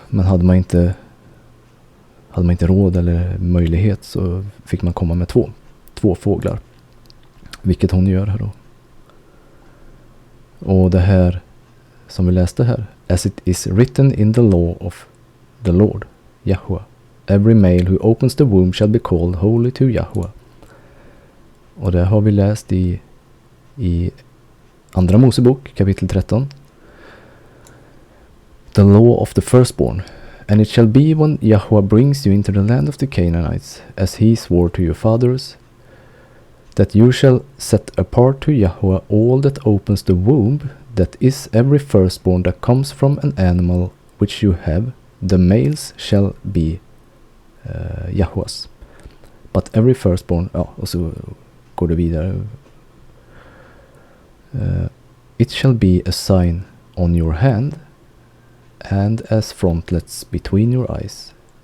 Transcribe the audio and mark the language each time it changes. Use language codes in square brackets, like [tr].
[sv] Men hade man inte råd eller möjlighet så fick man komma med två fåglar, vilket hon gör här då. Och det här som vi läste här, [en] as it is written in the law of the Lord, Yahweh, every male who opens the womb shall be called holy to Yahweh. [sv] Och det har vi läst i Andra Mosebok kapitel 13. [en] The law of the firstborn. And it shall be when Yahweh brings you into the land of the Canaanites, as he swore to your fathers, that you shall set apart to Yahweh all that opens the womb, that is every firstborn that comes from an animal which you have, the males shall be Yahwehs. But every firstborn, [sv] och så går det vidare. [en] It shall be a sign on your hand, and as frontlets between your eyes.